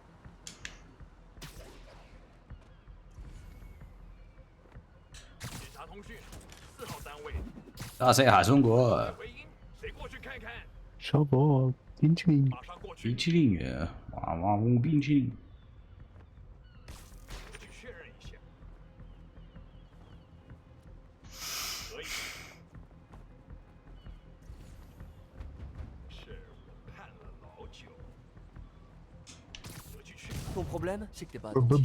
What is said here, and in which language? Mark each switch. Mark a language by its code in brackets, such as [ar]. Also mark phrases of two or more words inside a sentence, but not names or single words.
[fr] Ah, c'est à Zongo. [zh] 小宝，冰淇淋。冰淇淋，王冰淇淋。 [fr] Ton problème, c'est que t'es pas